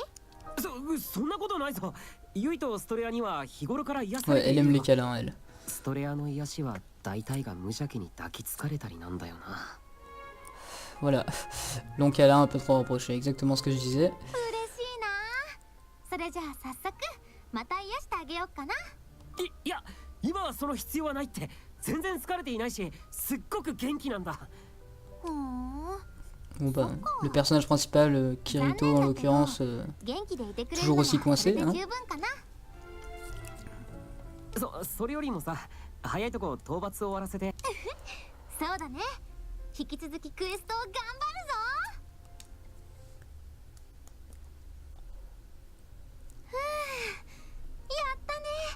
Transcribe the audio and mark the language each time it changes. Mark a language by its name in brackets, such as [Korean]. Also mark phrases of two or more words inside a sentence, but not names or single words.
[Japanese] そんなことないぞ。ユイとストレアには日頃から癒さ [French] Ouais, [Japanese] れてい [French] elle [Japanese] る [French] aime [Japanese] よ [French] les câlins, elle. [Japanese] ストレアの癒しは大体が無邪気に抱きつかれたりなんだよな。 [French] Voilà. Long câlin, un peu trop reproché, exactement ce que je disais. [Japanese] 嬉しいな。それじゃあ早速また癒してあげようかな。いや、今はその必要はないって。全然疲れていないし、すっごく元気なんだ。ふーん、 [French] Bon bah, le personnage principal, Kirito en l'occurrence, [Japanese] 元気でいてくれる [French] toujours [Japanese] なら [French] aussi [Japanese] それ [French] coincé, [Japanese] で [French] hein. [Japanese] 十分かな。それよりもさ、早いとこ討伐を終わらせて。そうだね、引き続きクエストを頑張るぞ。ふう、やったね。